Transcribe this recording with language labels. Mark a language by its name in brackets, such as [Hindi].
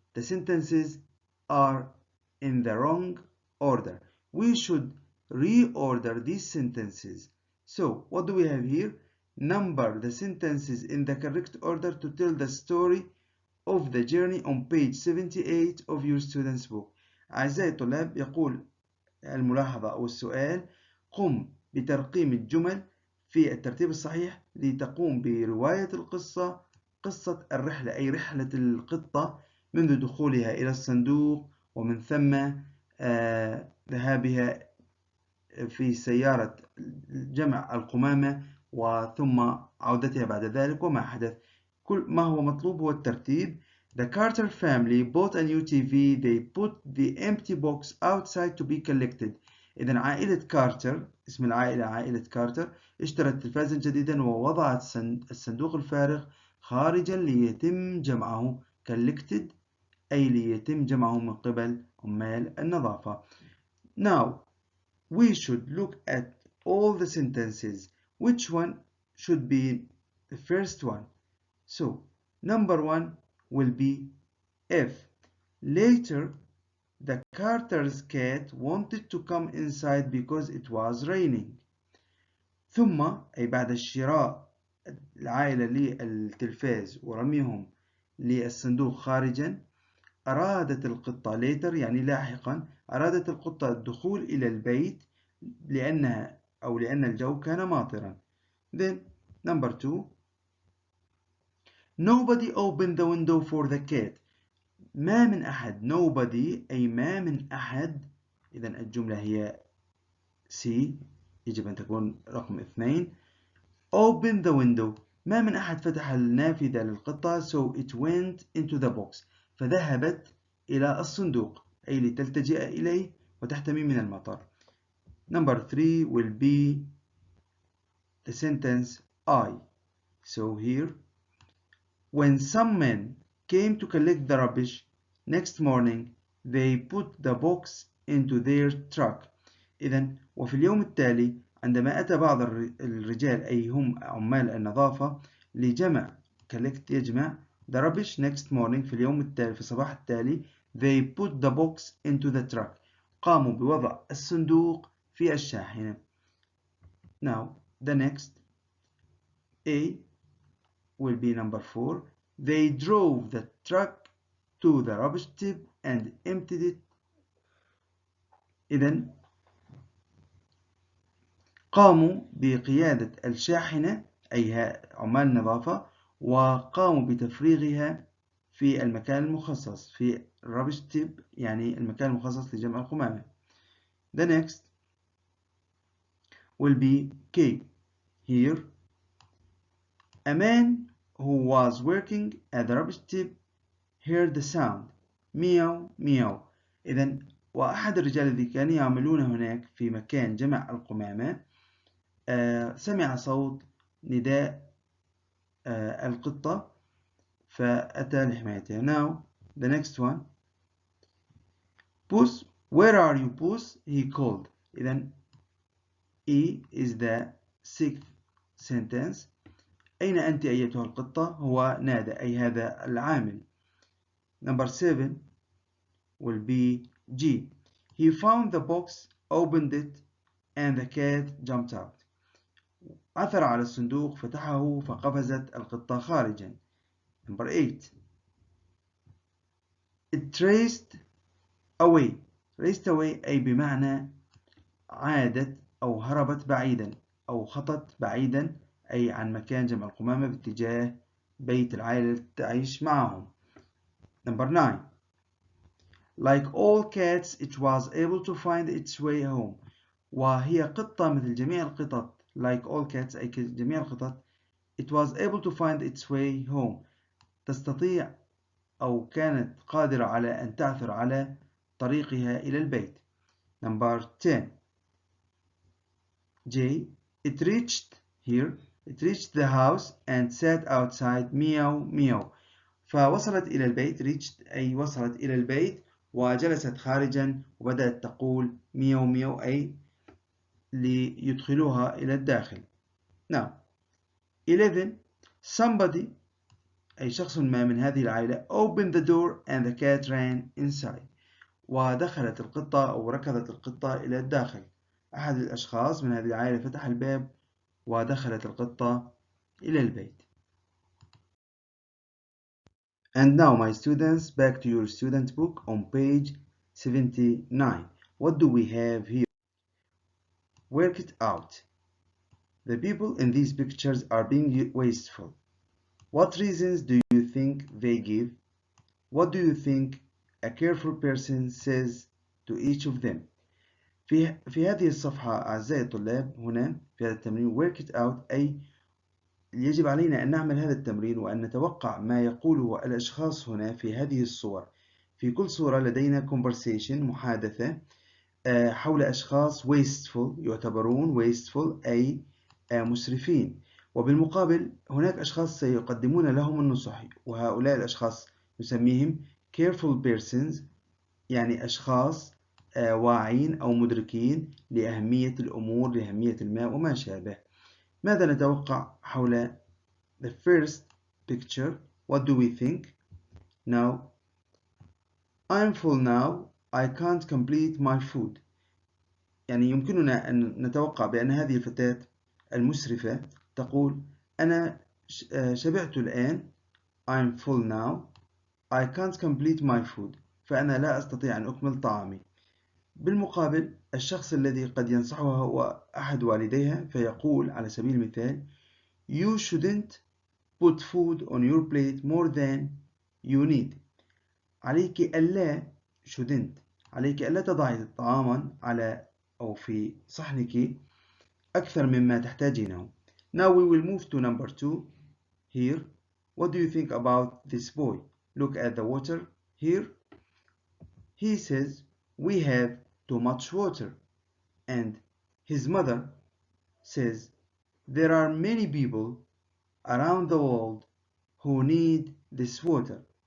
[English] The sentences are in the wrong order. We should reorder these sentences. So, what do we have here? Number the sentences in the correct order to tell the story of the journey on page 78 of your student's book. [Arabic] أعزائي الطلاب، يقول الملاحظة أو السؤال: قم بترقيم الجمل في الترتيب الصحيح لتقوم برواية القصة، قصة الرحلة أي رحلة القطة منذ دخولها إلى الصندوق ومن ثم ذهابها في سيارة جمع القمامة وثم عودتها بعد ذلك وما حدث. كل ما هو مطلوب هو الترتيب. [English] The Carter family bought a new TV. They put the empty box outside to be collected. [Arabic] إذن عائلة كارتر، اسم العائلة عائلة كارتر، اشترت تلفازا جديدا ووضعت الصندوق الفارغ خارجا ليتم جمعه. collected أي ليتم جمعه من قبل عمال النظافة. [English] Now we should look at all the sentences. Which one should be the first one? So number one will be if later the Carter's cat wanted to come inside because it was raining. [Arabic] ثم أي بعد شراء العائلة للتلفاز ورميهم للصندوق خارجا، أرادت القطة later يعني لاحقا، أرادت القطة الدخول إلى البيت لأن الجو كان ماطرا. [English] Then number two, nobody opened the window for the cat. [Arabic] ما من أحد. nobody أي ما من أحد. إذا الجملة هي C، يجب أن تكون رقم 2. [English] open the window [Arabic] ما من أحد فتح النافذة للقطة. [English] so it went into the box [Arabic] فذهبت إلى الصندوق أي لتلتجئ إليه وتحتمي من المطر. [English] Number 3 will be the sentence I. So here, when some men came to collect the rubbish next morning, they put the box into their truck. [Arabic] إذن وفي اليوم التالي عندما أتى بعض الرجال أي هم عمال النظافة لجمع collect يجمع [English] the rubbish next morning [Arabic] في اليوم التالي في الصباح التالي [English] they put the box into the truck [Arabic] قاموا بوضع الصندوق في الشاحنة. [English] Now the next A will be number 4. They drove the truck to the rubbish tip and emptied it. [Arabic] إذن قاموا بقيادة الشاحنة أي عمال النظافة وقاموا بتفريغها في المكان المخصص في rubbish tip يعني المكان المخصص لجمع القمامة. [English] The next will be K. Here, a man who was working at the rubbish tip heard the sound meow meow. [Arabic] إذن وأحد الرجال الذين كانوا يعملون هناك في مكان جمع القمامة سمع صوت نداء القطة فأتى لحمايتها. [English] Now the next one, Puss, where are you Puss? He called. إذن E is the sixth sentence. [Arabic] أين أنت أيتها القطة؟ هو نادى أي هذا العامل. [English] Number 7 will be G. He found the box, opened it, and the cat jumped out. [Arabic] عثر على الصندوق فتحه فقفزت القطة خارجا. [English] Number 8. It raced away. raced away [Arabic] أي بمعنى عادت أو هربت بعيدا أو خطت بعيدا أي عن مكان جمع القمامة باتجاه بيت العائلة التي تعيش معهم. [English] Number 9. Like all cats, it was able to find its way home. [Arabic] وهي قطة مثل جميع القطط. [English] Like all cats [Arabic] أي جميع القطط. [English] It was able to find its way home. [Arabic] تستطيع أو كانت قادرة على أن تعثر على طريقها إلى البيت. [English] Number 10. J. It reached here. It reached the house and sat outside meow meow. [Arabic] فوصلت إلى البيت. reached أي وصلت إلى البيت وجلست خارجا وبدأت تقول ميو ميو أي ليدخلوها إلى الداخل. [English] Now 11. Somebody [Arabic] أي شخص ما من هذه العائلة [English] opened the door and the cat ran inside. [Arabic] ودخلت القطة أو ركضت القطة إلى الداخل. أحد الأشخاص من هذه العائلة فتح الباب ودخلت القطة إلى البيت. [English] And now my students, back to your student book on page 79. What do we have here? Work it out. The people in these pictures are being wasteful. What reasons do you think they give? What do you think a careful person says to each of them? [Arabic] في هذه الصفحة أعزائي الطلاب هنا في هذا التمرين [English] work it out، [Arabic] أي يجب علينا أن نعمل هذا التمرين وأن نتوقع ما يقوله الأشخاص هنا في هذه الصور. في كل صورة لدينا conversation محادثة حول أشخاص wasteful يعتبرون wasteful أي مسرفين، وبالمقابل هناك أشخاص سيقدمون لهم النصح، وهؤلاء الأشخاص نسميهم [English] careful persons، [Arabic] يعني أشخاص واعين أو مدركين لأهمية الأمور، لأهمية الماء وما شابه. ماذا نتوقع حول [English] the first picture? What do we think? Now, I'm full now, I can't complete my food. [Arabic] يعني يمكننا أن نتوقع بأن هذه الفتاة المسرفة تقول أنا شبعت الآن، [English] I'm full now, I can't complete my food، [Arabic] فأنا لا أستطيع أن أكمل طعامي. بالمقابل الشخص الذي قد ينصحها هو أحد والديها، فيقول على سبيل المثال [English] You shouldn't put food on your plate more than you need. [Arabic] عليك ألا shouldn't عليك ألا تضعي طعاما على أو في صحنك أكثر مما تحتاجينه. [English] Now we will move to number 2 here. What do you think about this boy? Look at the water here. He says we have too much water, and his mother says there are many people around the world who need this water.